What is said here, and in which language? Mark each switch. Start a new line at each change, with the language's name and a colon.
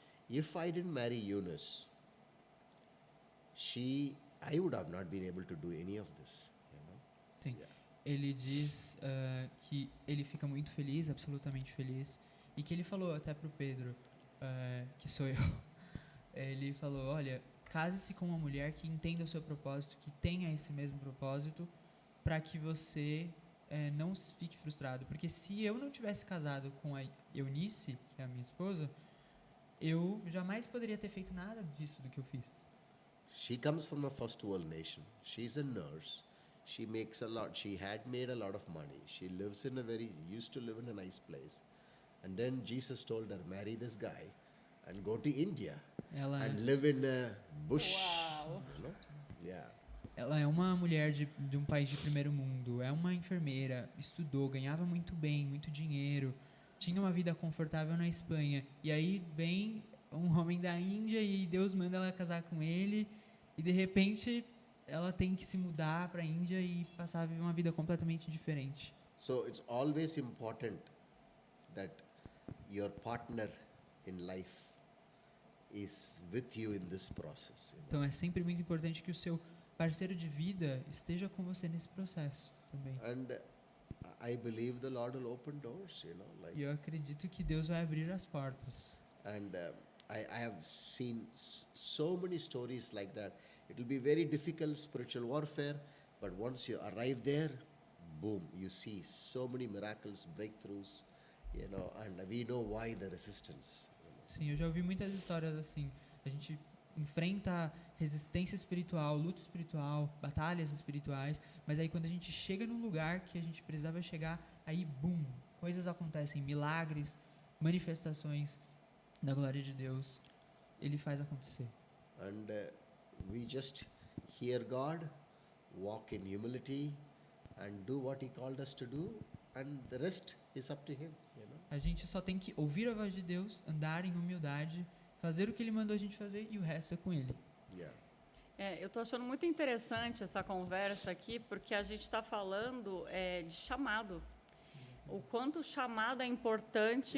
English: If I didn't marry Eunice, I would have not been able to do any of this. You know?
Portuguese: Sim.
English: Yeah.
Portuguese: Ele diz que ele fica muito feliz, absolutamente feliz, e que ele falou até pro Pedro, que sou eu, ele falou, olha, case-se com uma mulher que entenda o seu propósito, que tenha esse mesmo propósito, para que você não fique frustrado. Porque se eu não tivesse casado com a Eunice, que é a minha esposa, eu jamais poderia ter feito nada disso do que eu fiz.
English: She comes from a first world nation. She's a nurse. She makes a lot. She had made a lot of money. She used to live in a nice place. And then Jesus told her, marry this guy and go to India
Portuguese: Ela,
English: and live in a bush.
Portuguese: Uau!
English: You know? Yeah.
Portuguese: ela é uma mulher de um país de primeiro mundo, é uma enfermeira, estudou, ganhava muito bem, muito dinheiro, tinha uma vida confortável na Espanha. E aí vem um homem da Índia e Deus manda ela casar com ele e de repente ela tem que se mudar para a Índia e passar a viver uma vida completamente diferente.
English: So it's always important that your partner in life is with you in this process. You know?
Portuguese: Então é sempre muito importante que o seu parceiro de vida esteja com você nesse processo também.
English: And I believe the Lord will open doors, you know, like.
Portuguese: E eu acredito que Deus vai abrir as portas.
English: And I have seen so many stories like that. It will be very difficult spiritual warfare, but once you arrive there, boom, you see so many miracles, breakthroughs, you know, and we know why the resistance.
Portuguese: Sim, eu já ouvi muitas histórias assim. A gente enfrenta resistência espiritual, luta espiritual, batalhas espirituais, mas aí quando a gente chega no lugar que a gente precisava chegar, aí, boom, coisas acontecem, milagres, manifestações da glória de Deus. Ele faz acontecer.
English: And we just hear God, walk in humility, and do what He called us to do, and the rest is up to Him, you know.
Portuguese: A gente só tem que ouvir a voz de Deus, andar em humildade, fazer o que Ele mandou a gente fazer e o resto é com Ele.
English: Yeah.
Portuguese: Eu estou achando muito interessante essa conversa aqui, porque a gente está falando de chamado. O quanto o chamado é importante